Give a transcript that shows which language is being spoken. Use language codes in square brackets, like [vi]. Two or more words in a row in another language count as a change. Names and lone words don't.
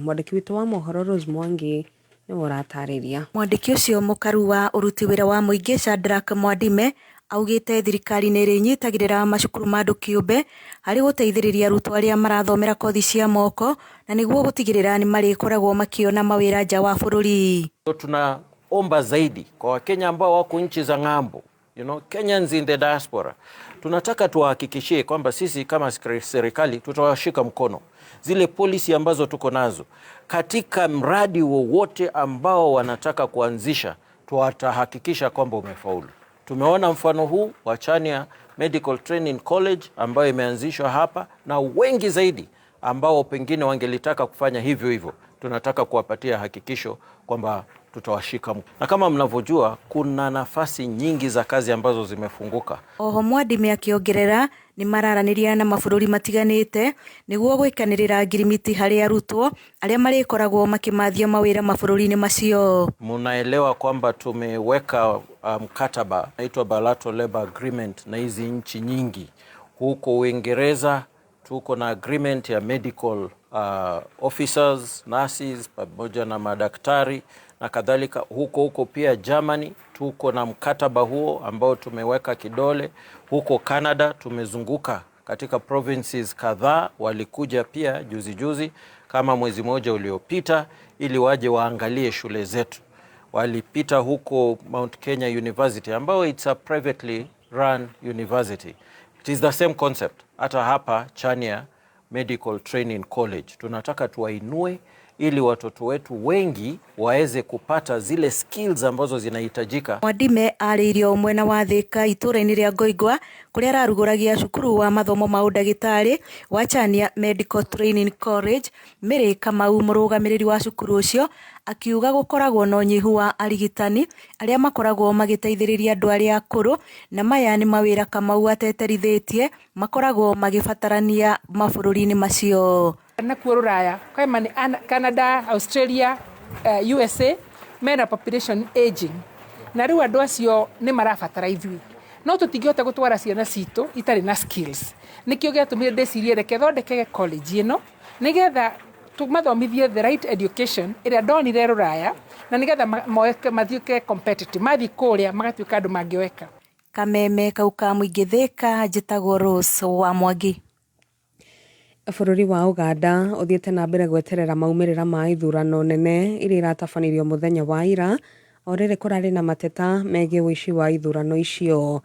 [ki] Mwandiki witu wa mohoro Rose Mwangi ni woratariria. Mwandiki ucio mukaru wa uruti wira wa muingi Shadrack Mwadime augite thirikari ni rinyitagirira macukuru ma andu kiumbe hari guteithiriria arutwo aria marathomera kothi cia moko na niguo gutigirira ni marikoragwo makiona mawira nja wa bururi. [sw] Tunaomba zaidi kwa Wakenya ambao wako nchi za ng'ambo, [en] Kenyans in the diaspora. [sw] Tunataka tuhakikishie kwamba sisi kama serikali tutawashika mkono zile policy ambazo tuko nazo katika mradi wowote ambao wanataka kuanzisha, tutahakikisha kwamba umefaulu. Tumeona mfano huu wa Chania Medical Training College ambayo imeanzishwa hapa na wengi zaidi ambao pengine wangelitaka kufanya hivyo hivyo. Tunataka kuwapatia hakikisho kwamba tutawashika. Na kama mnavyojua kuna nafasi nyingi za kazi ambazo zimefunguka. [ki] Oho Mwadime akiongerera ni mararaniria na mabũrũri matiganite niguo gwikanirira ngirimiti hari arutwo aria marikoragwo makimathia mawira mabũrũri-ini macio. [sw] Munaelewa kwamba tumeweka mkataba naitwa Bilateral Labor Agreement na hizi nchi nyingi. Huko Uingereza tuko na agreement ya [en] medical officers, [sw] nurses pamoja na madaktari na kadhalika. Huko pia Germany tuko na mkataba huo ambao tumeweka kidole. Huko Canada tumezunguka katika provinces kadhaa, walikuja pia juzi kama mwezi mmoja uliopita ili waje waangalie shule zetu. Walipita huko Mount Kenya University ambao [en] it's a privately run university. It is the same concept. [sw] Hata hapa Chania Medical Training College tunataka tuwainue ili watoto wetu wengi waeze kupata zile skills ambazo zinahitajika. [ki] Mwadime aririo mwena wa Thika itura-ini ria Ngoigwa kuria araruguragia cukuru wa mathomo ma udagitari wa Chania Medical Training College. Mary Kamau murugamiriri wa cukuru ucio akiuga gukoragwo no nyihu wa arigitani aria makoragwo magiteithiriria andu aria akuru na maya ni mawira Kamau ateterithitie makoragwo magibatarania mabũrũri-ini macio. Na kuoraya kama ni Canada, Australia, USA mena [en] population aging [ki] na riu andu acio ni marabatara ithui no tutingihota gutwara ciana citu itari na skills nikio giatumire ndecirie reke thondeke college ino nigetha tumathomithie [en] the right education [ki] iria ndonire ruraya na nigetha mathiuke competitive mathi kuria magatuika andu mangioeka. Kameme kauka muingi Thika njitagwo Rose wa Mwangi. Bũrũri wa Uganda uthiĩte na mbere gweterera maumirĩra ma ithurano nene iria iratabanirio muthenya wa ira o rĩrĩ kũrarĩ na mateta megiĩ ũici wa ithurano icio.